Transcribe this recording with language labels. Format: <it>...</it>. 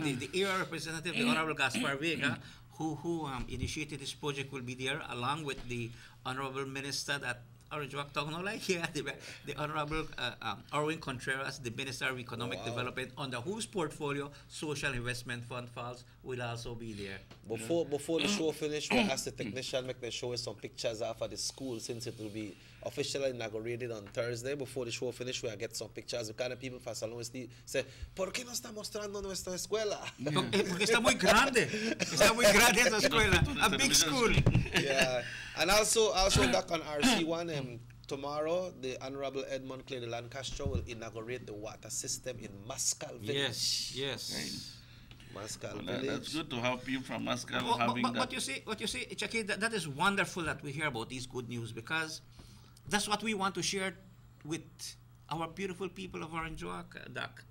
<en>the area representative, the Honorable Gaspar Vega, who initiated this project, will be there, along with the Honorable Minister that Orange Walk Town, no, like here, the Honorable Erwin Contreras, the Minister of Economic Development, under whose portfolio Social Investment Fund falls, will also be there. Before the show finish, we'll ask the technician make them show us some pictures of the school, since it will be officially inaugurated on Thursday. Before the show finish, we'll get some pictures. Because the people from San Luis say,</en> <es>¿por qué no está mostrando nuestra escuela? Porque está muy grande. Está muy grande esa escuela.</es> <en>A big school. Yeah. And also back on RC1, tomorrow, the Honorable Edmund Clay de Lancaster will inaugurate the water system in Mascal Village. Yes. Mascal Well, Village. that's good to have people from Mascal having that. What you see, Chucky, that is wonderful that we hear about these good news, because that's what we want to share with our beautiful people of Orange Walk, Doc.</en>